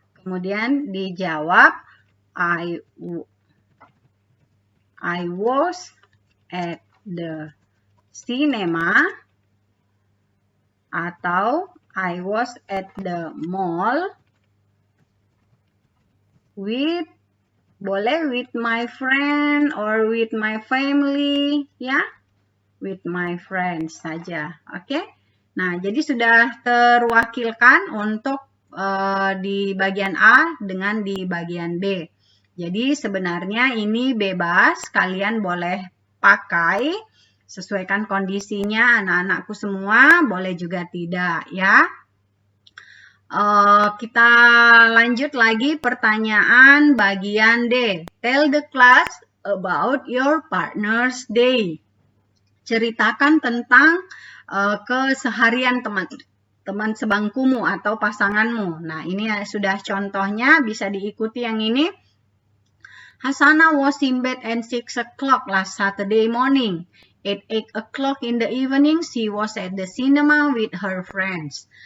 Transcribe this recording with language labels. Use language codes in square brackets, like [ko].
[id] Kemudian dijawab [en] I was at the cinema, [id] atau [en] I was at the mall with my friend or with my family ya. With my friends saja. Oke. [id] Nah, jadi sudah terwakilkan untuk di bagian A dengan di bagian B. Jadi sebenarnya ini bebas, kalian boleh pakai, sesuaikan kondisinya anak-anakku semua, boleh juga tidak ya. Kita lanjut lagi pertanyaan bagian D. [en] Tell the class about your partner's day. [id] Ceritakan tentang keseharian teman sebangkumu atau pasanganmu. Nah, ini sudah contohnya, bisa diikuti yang ini. [en] Hasana was in bed at 6 o'clock last Saturday morning. At 8 o'clock in the evening, she was at the cinema with her friends.